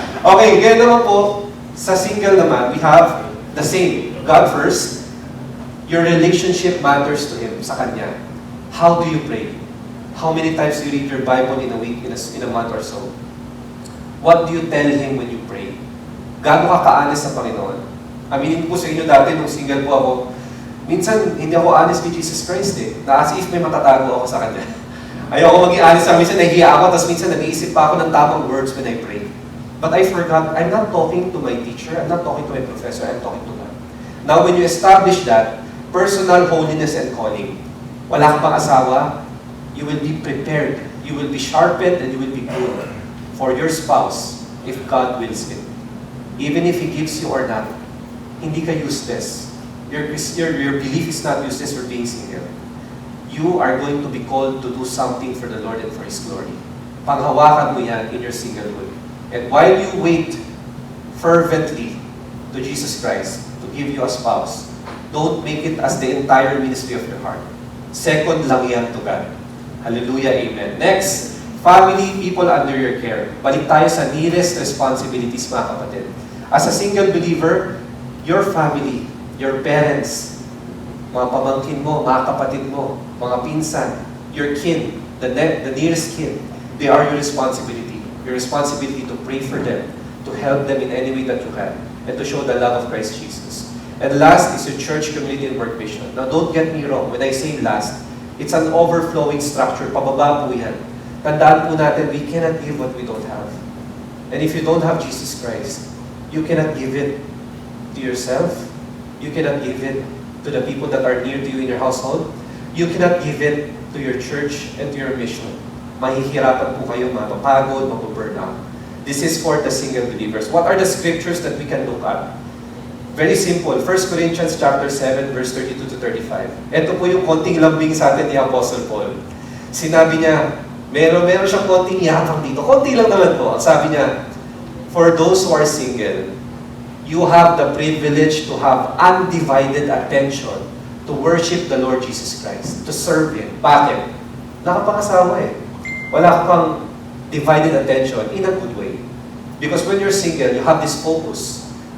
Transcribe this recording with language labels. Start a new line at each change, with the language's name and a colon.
English: Okay,
Filipino: ganyan naman po, sa single naman,
English: we have the same. God first. Your relationship matters to Him,
Filipino: sa Kanya.
English: How do you pray? How many times do you read your Bible in a week, in a month or so? What do you tell Him when you pray?
Filipino: Gaano ka ka-honest sa Panginoon? Aminin ko sa inyo dati, nung single po ako, minsan hindi ako honest kay Jesus Christ eh. Na as if may matatago ako sa Kanya. Ayoko maging honest sa minsan, nahihiya ako, tapos minsan nag-iisip pa ako ng tamang words
English: when I pray. But I forgot, I'm not talking to my teacher, I'm not talking to my professor, I'm talking to God. Now, when you establish that, personal holiness and calling,
Filipino: wala kang pang asawa,
English: you will be prepared, you will be sharpened, and you will be good for your spouse if God wills it. Even if He gives you or not,
Filipino: hindi ka useless.
English: Your belief is not useless for being single. You are going to be called to do something for the Lord and for His glory.
Filipino: Panghawakan mo yan
English: in your singlehood. And while you wait fervently to Jesus Christ to give you a spouse, don't make it as the entire ministry of your heart. Second lang yan to God. Hallelujah, amen. Next, family, people under your care.
Filipino: Balik tayo sa
English: nearest responsibilities,
Filipino: mga kapatid.
English: As a single believer, your family, your parents,
Filipino: mga pamangkin mo, mga kapatid mo, mga pinsan,
English: your kin, the nearest kin, they are your responsibility. Your responsibility to pray for them, to help them in any way that you can, and to show the love of Christ Jesus. And last is your church, community, and work mission. Now, don't get me wrong. When I say last, it's an overflowing structure.
Filipino: Pababa po yan. Tandaan po natin,
English: we cannot give what we don't have. And if you don't have Jesus Christ, you cannot give it to yourself. You cannot give it to the people that are near to you in your household. You cannot give it to your church and to your mission.
Filipino: Mahihirapan po kayo, mapapagod, mapaburn out.
English: This is for the single believers. What are the scriptures that we can look at? Very simple. 1 Corinthians chapter 7, verse 32 to 35.
Filipino: Ito po yung konting lambing sa atin ni Apostle Paul. Sinabi niya, meron siyang konting yakang dito. Konti lang naman po.
English: Sabi niya, for those who are single, you have the privilege to have undivided attention to worship the Lord Jesus Christ, to serve Him. Bakit?
Filipino: Wala ka pang asawa eh. Wala ka pang
English: divided attention in a good way. Because when you're single, you have this focus.